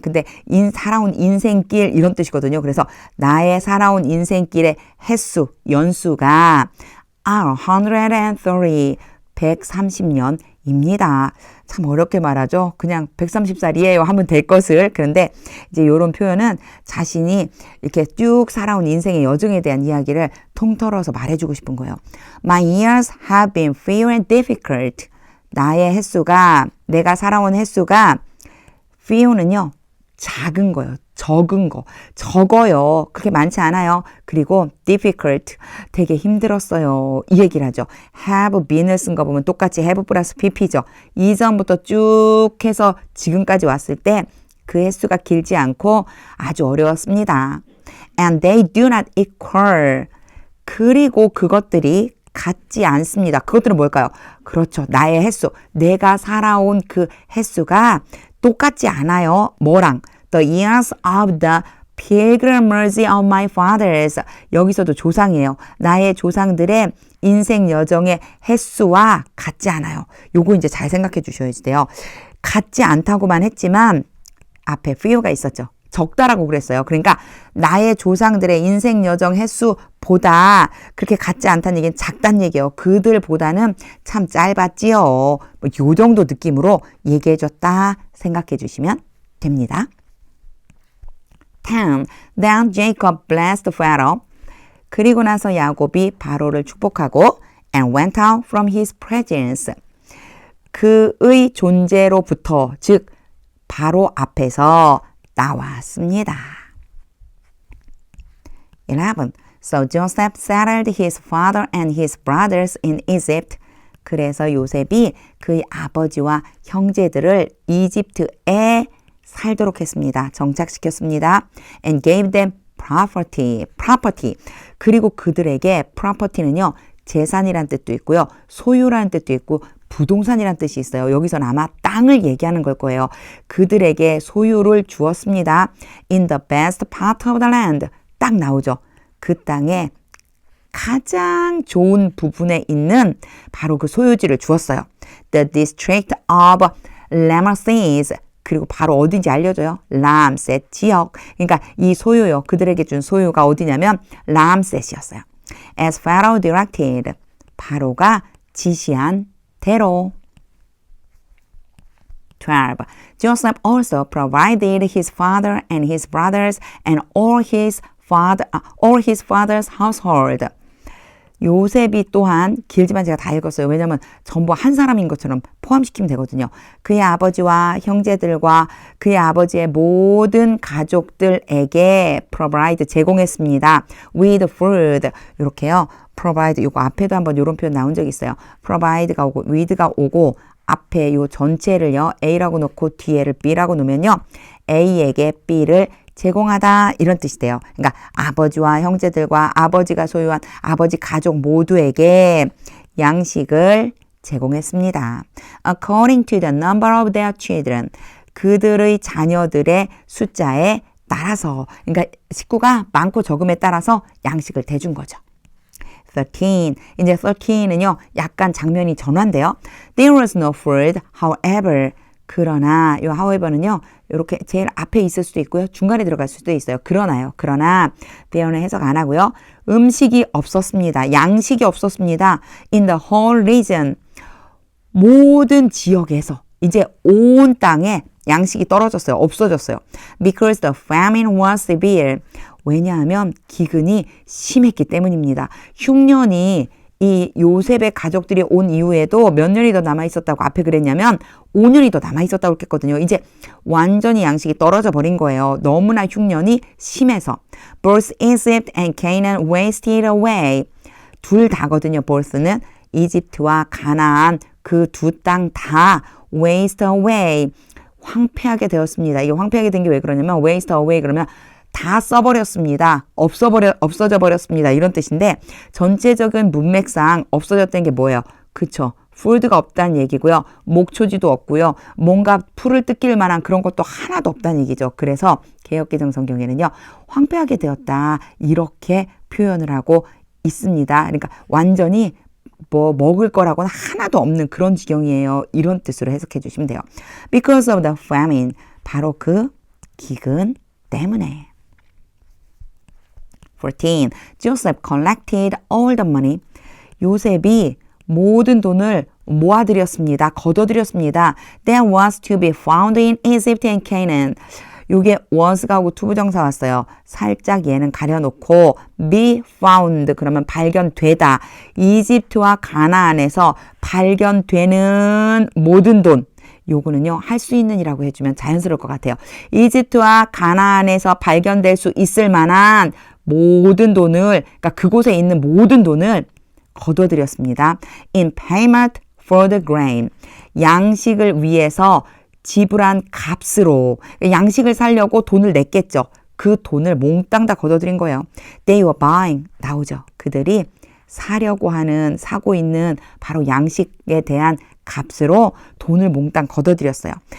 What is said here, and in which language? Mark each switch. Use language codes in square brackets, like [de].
[ko] 근데 살아온 인생길 이런 뜻이거든요. 그래서 나의 살아온 인생길의 횟수, 연수가 [en] are 130. [ko] 130년입니다. 참 어렵게 말하죠. 그냥 130살이에요 하면 될 것을. 그런데 이제 이런 표현은 자신이 이렇게 쭉 살아온 인생의 여정에 대한 이야기를 통틀어서 말해주고 싶은 거예요. [en] My years have been few and difficult. [ko] 나의 횟수가, 내가 살아온 횟수가 few는요. 작은 거예요. 적은 거. 적어요. 그렇게 많지 않아요. 그리고 difficult. 되게 힘들었어요. 이 얘기를 하죠. have been을 쓴 거 보면 똑같이 have 플러스 pp죠. 이전부터 쭉 해서 지금까지 왔을 때 그 횟수가 길지 않고 아주 어려웠습니다. [en] And they do not equal. [ko] 그리고 그것들이 같지 않습니다. 그것들은 뭘까요? 그렇죠. 나의 횟수. 내가 살아온 그 횟수가 똑같지 않아요. 뭐랑? [en] The years of the pilgrimage of my fathers. [ko] 여기서도 조상이에요. 나의 조상들의 인생 여정의 횟수와 같지 않아요. 요거 이제 잘 생각해 주셔야 돼요. 같지 않다고만 했지만 앞에 few가 있었죠. 적다라고 그랬어요. 그러니까 나의 조상들의 인생 여정 횟수보다 그렇게 같지 않다는 얘기는 작다는 얘기예요. 그들보다는 참 짧았지요. 요 정도 느낌으로 얘기해줬다 생각해 주시면 됩니다. [en] 10. Then Jacob blessed Pharaoh. [ko] 그리고 나서 야곱이 바로를 축복하고 [en] and went out from his presence. [ko] 그의 존재로부터 즉 바로 앞에서 나왔습니다. [en] 11. So Joseph settled his father and his brothers in Egypt. [ko] 그래서 요셉이 그의 아버지와 형제들을 이집트에 살도록 했습니다. 정착시켰습니다. [en] And gave them property. [ko] 그리고 그들에게 property는요. 재산이란 뜻도 있고요. 소유라는 뜻도 있고 부동산이란 뜻이 있어요. 여기서는 아마 땅을 얘기하는 걸 거예요. 그들에게 소유를 주었습니다. [en] In the best part of the land. [ko] 딱 나오죠. 그 땅에 가장 좋은 부분에 있는 바로 그 소유지를 주었어요. [en] The district of Ramesses. [ko] 그리고 바로 어딘지 알려줘요. 람셋 지역. 그러니까 이 소유요. 그들에게 준 소유가 어디냐면 람셋이었어요. [en] As Pharaoh directed. [ko] 바로가 지시한 대로. [en] 12. Joseph also provided his father and his brothers and all his father's household. [ko] 요셉이 또한 길지만 제가 다 읽었어요. 왜냐하면 전부 한 사람인 것처럼 포함시키면 되거든요. 그의 아버지와 형제들과 그의 아버지의 모든 가족들에게 provide 제공했습니다. [en] with food [ko] 이렇게요. provide 이거 앞에도 한번 이런 표현 나온 적이 있어요. provide가 오고 with가 오고 앞에 요 전체를요. A라고 놓고 뒤에를 B라고 놓으면요. A에게 B를 제공하다 이런 뜻이 돼요. 그러니까 아버지와 형제들과 아버지가 소유한 아버지 가족 모두에게 양식을 제공했습니다. [en] According to the number of their children. [ko] 그들의 자녀들의 숫자에 따라서 그러니까 식구가 많고 적음에 따라서 양식을 대준 거죠. 13. 이제 13은요. 약간 장면이 전환돼요. [en] There was no food, however. [ko] 그러나 이 however는요. 이렇게 제일 앞에 있을 수도 있고요. 중간에 들어갈 수도 있어요. 그러나 배우는 해석 안 하고요. 음식이 없었습니다. 양식이 없었습니다. [en] In the whole region. [ko] 모든 지역에서 이제 온 땅에 양식이 떨어졌어요. 없어졌어요. [en] Because the famine was severe. [ko] 왜냐하면 기근이 심했기 때문입니다. 흉년이 이 요셉의 가족들이 온 이후에도 몇 년이 더 남아있었다고 앞에 그랬냐면 5년이 더 남아있었다고 했거든요. 이제 완전히 양식이 떨어져 버린 거예요. 너무나 흉년이 심해서. [en] Both Egypt and Canaan wasted away. [ko] 둘 다거든요. both는 이집트와 가나안 그 두 땅 다 waste away. 황폐하게 되었습니다. 이게 황폐하게 된 게 왜 그러냐면 waste away 그러면 다 써버렸습니다. 없어져 버렸습니다. 이런 뜻인데 전체적인 문맥상 없어졌다는 게 뭐예요? 그쵸? food가 없다는 얘기고요. 목초지도 없고요. 뭔가 풀을 뜯길 만한 그런 것도 하나도 없다는 얘기죠. 그래서 개역개정 성경에는요. 황폐하게 되었다. 이렇게 표현을 하고 있습니다. 그러니까 완전히 뭐 먹을 거라고는 하나도 없는 그런 지경이에요. 이런 뜻으로 해석해 주시면 돼요. [en] Because of the famine. [ko] 바로 그 기근 때문에. [en] 14. Joseph collected all the money. [ko] 요셉이 모든 돈을 모아들였습니다. 거둬들였습니다. [en] That was to be found in Egypt and Canaan. [ko] 요게 was가 하고 투부정사 왔어요. 살짝 얘는 가려놓고 be found 그러면 발견되다. 이집트와 가나안에서 발견되는 모든 돈. 요거는요. 할 수 있는 이라고 해주면 자연스러울 것 같아요. 이집트와 가나안에서 발견될 수 있을 만한 모든 돈을 그러니까 그곳에 있는 모든 돈을 거둬들였습니다. [en] In payment for the grain. [ko] 양식을 위해서 지불한 값으로 양식을 사려고 돈을 냈겠죠. 그 돈을 몽땅 다 거둬들인 거예요. [en] They were buying. [ko] 나오죠. 그들이 사고 있는 바로 양식에 대한 값으로 돈을 몽땅 거둬들였어요.